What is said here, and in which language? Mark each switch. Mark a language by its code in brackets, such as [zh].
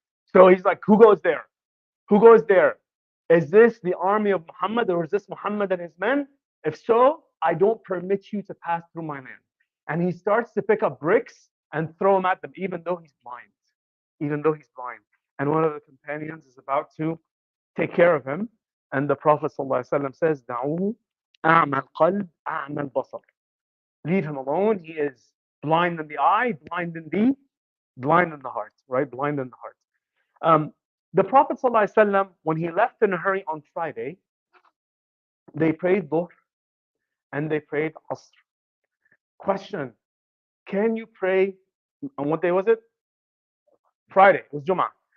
[en] So he's like, who goes there? Who goes there? Is this the army of Muhammad, or is this Muhammad and his men? If so, I don't permit you to pass through my land. And he starts to pick up bricks and throw them at them, even though he's blind. Even though he's blind. And one of the companions is about to take care of him. And the Prophet ﷺ says, [ar] دعوه أعمى القلب أعمى البصر. [en] Leave him alone. He is blind in the eye, blind in the heart, right? Blind in the heart. The Prophet ﷺ, when he left in a hurry on Friday, they prayed Dhuhr and they prayed Asr. Question, can you pray, on what day was it? Friday, it was Jum'ah.